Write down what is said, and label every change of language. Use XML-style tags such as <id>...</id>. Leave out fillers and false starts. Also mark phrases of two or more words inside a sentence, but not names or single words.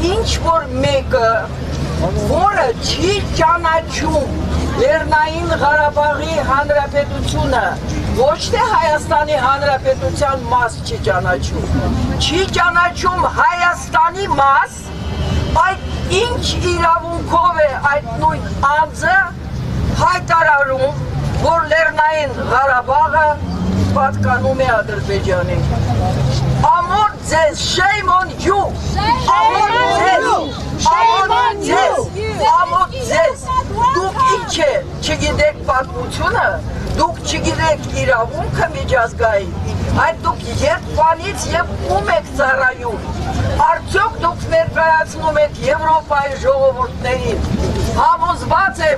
<hy>ինչ որ մեկը, որը չի ճանաչում Լեռնային Ղարաբաղի Հանրապետությունը, ոչ թե Հայաստանի Հանրապետության մաս չի ճանաչում Հայաստանի մաս, այդ ինչ իրավունքով է այդ նույն անձը հայտարարում, որ Լեռնային Ղարաբաղը պատկանում է Ադրբեջանին։ Ամոթ ձեզ,</hy> <en>shame on you,</en> <hy>ամոթ ձեզ, դուք ինչ է, չգիտեք պատմությունը, դուք չգիտեք իրավունքը միջազգային, այդ դուք երբանից և ում եք ծառայում, արդյոք դուք ներկայացնում եք Եվրոպայի ժողովուրդներին, համոզված եմ,</hy>